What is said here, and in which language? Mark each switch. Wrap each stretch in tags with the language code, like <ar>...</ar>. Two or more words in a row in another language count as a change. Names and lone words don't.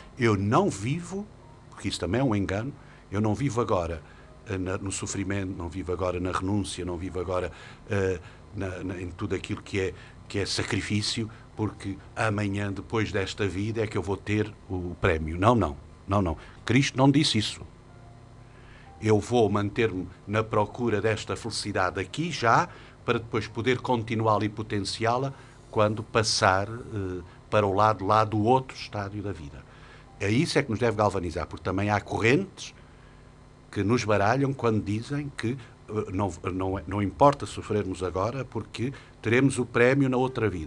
<pt>Eu não vivo, porque isso também é um engano, eu não vivo agora no sofrimento, não vivo agora na renúncia, não vivo agora em tudo aquilo que é sacrifício, porque amanhã, depois desta vida, é que eu vou ter o prémio. Não. Cristo não disse isso. Eu vou manter-me na procura desta felicidade aqui já, para depois poder continuá-la e potenciá-la quando passar para o lado lá do outro estádio da vida. É isso que nos deve galvanizar, porque também há correntes que nos baralham quando dizem que não importa sofrermos agora, porque teremos o prémio na outra vida.</pt>